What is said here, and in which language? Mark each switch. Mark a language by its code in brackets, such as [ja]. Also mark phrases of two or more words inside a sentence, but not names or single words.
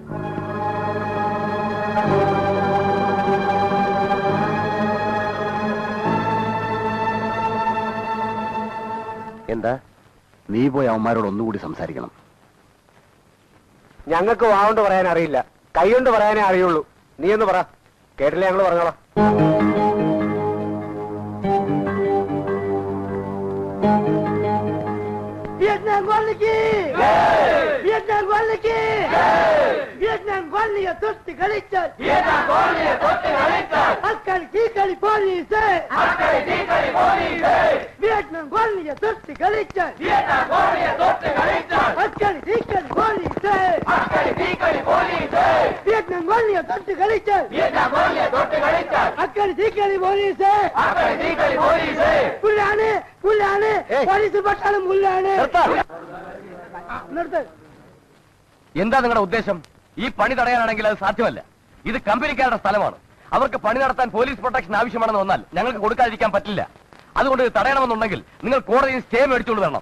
[ml] എന്താ? നീ പോയി അവന്മാരോട് ഒന്നുകൂടി സംസാരിക്കണം. ഞങ്ങൾക്ക് വാവുകൊണ്ട് പറയാൻ അറിയില്ല, കൈകൊണ്ട് പറയാനേ അറിയുള്ളൂ. നീ ഒന്ന് പറ, കേട്ടില്ലേ ഞങ്ങൾ പറഞ്ഞോളാം. Vietnam Goliki! Vietnam Goliki! Vietnam Goliki totti kalittan! Vietnam Goliki totti kalittan! Akkali tikali police! Akkali tikali police! Vietnam Goliki totti kalittan! Vietnam Goliki totti kalittan! Akkali tikali police! Akkali tikali police! Vietnam Goliki totti kalittan! Vietnam Goliki totti kalittan! Akkali tikali police! Akkali tikali police! Pullane! Pullane! Police പട്ടാളം പുല്ലാണ്. എന്താ നിങ്ങളുടെ ഉദ്ദേശം? ഈ പണി തടയാനാണെങ്കിൽ അത് സാധ്യമല്ല. ഇത് കമ്പനിക്കാരുടെ സ്ഥലമാണ്. അവർക്ക് പണി നടത്താൻ പോലീസ് പ്രൊട്ടക്ഷൻ ആവശ്യമാണെന്ന് വന്നാൽ ഞങ്ങൾക്ക് കൊടുക്കാതിരിക്കാൻ പറ്റില്ല. അതുകൊണ്ട് ഇത് തടയണമെന്നുണ്ടെങ്കിൽ നിങ്ങൾ കോടതിയിൽ സ്റ്റേ മേടിച്ചുകൊണ്ട് വരണം.